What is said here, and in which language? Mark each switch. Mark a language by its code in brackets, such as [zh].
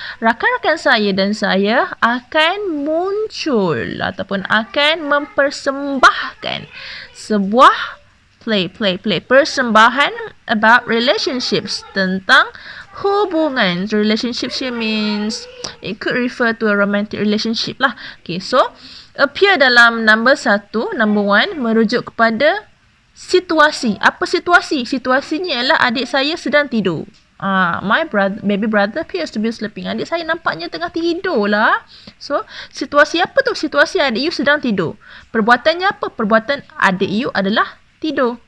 [ms] Rakan-rakan saya dan saya akan muncul ataupun akan mempersembahkan sebuah play. Persembahan [en] about relationships, [ms] tentang hubungan. [en] Relationships here means, it could refer to a romantic relationship lah. [ms] Okay, so appear dalam number 1, number 1, merujuk kepada situasi. Apa situasi? Situasinya ialah adik saya sedang tidur. [en] My baby brother appears to be sleeping. [ms] Adik saya nampaknya tengah tidur lah. So, situasi apa tu? Situasi adik you sedang tidur. Perbuatannya apa? Perbuatan adik you adalah tidur.